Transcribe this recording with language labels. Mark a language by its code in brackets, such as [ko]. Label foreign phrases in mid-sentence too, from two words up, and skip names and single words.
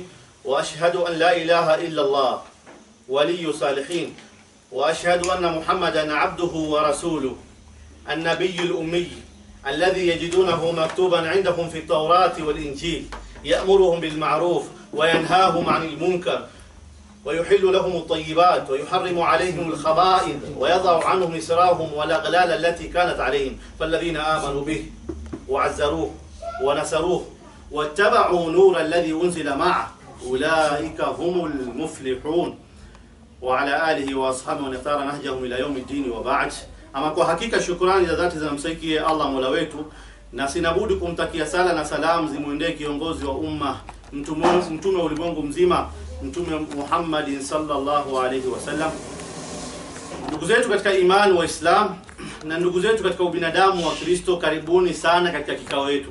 [ar] وأشهد أن لا إله إلا الله ولي صالحين، وأشهد أن محمدا عبده ورسوله النبي الأمي الذي يجدونه مكتوبا عندهم في التوراة والإنجيل، يأمرهم بالمعروف وينهاهم عن المنكر ويحل لهم الطيبات ويحرم عليهم الخبائث ويضع عنهم إسرارهم والأغلال التي كانت عليهم. فالذين آمنوا به وعزروه ونصروه واتبعوا نور الذي أنزل معه أولئك هم المفلحون. وعلى آله وأصحابه من اختار نهجهم إلى يوم الدين وبعد. [sw] Ama kwa hakika shukrani za dhati zinamstahiki Allah Mola wetu, na sinabudi kumtakia sala na salamu zimuendee kiongozi wa umma, mtume wa ulimwengu mzima, Mtume Muhammad [ar] صلى الله عليه وسلم. [sw] Ndugu zetu katika imani wa Islam na ndugu zetu katika ubinadamu wa Kristo, karibuni sana katika kikao yetu.